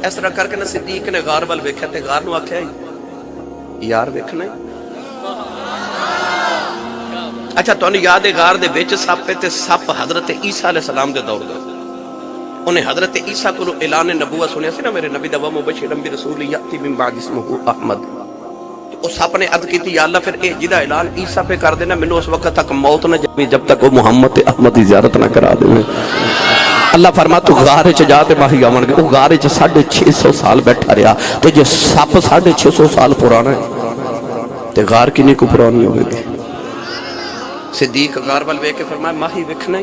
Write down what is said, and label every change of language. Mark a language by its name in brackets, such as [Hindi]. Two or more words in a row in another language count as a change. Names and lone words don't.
[Punjabi] اس طرح کرکے نا صدیق نے غار ول ویکھیا تے غار نوں آکھیا یار ویکھنا. اچھا تہانوں یاد ہے غار دے وچ سپ تے سپ حضرت عیسیٰ [Arabic] عليه السلام [Punjabi] دے دور دا. اونہے حضرت عیسیٰ کولوں اعلان نبوت سنیا سی نا میرے نبی دا [Arabic] ومبشرا برسول يأتي من بعد اسمه أحمد. [Punjabi] اس سپ نے عرض کی [Arabic] يا الله [Punjabi] فیر اے جیہدا اعلان عیسیٰ پے کر دینا مینوں اس وقت تک موت نا جمی جب تک وہ محمد تے احمد کی زیارت نا کرا دے. اللہ فرما تو غار چ جا تے ماہی آون. وہ غار چ 650 سال بیٹھا رہا تو جے سپ 650 سال پرانا ہے تو غار کتنی کو پرانی ہوگی. صدیق غار وال ویکھ کے فرمایا ماہی ویکھنا ہی.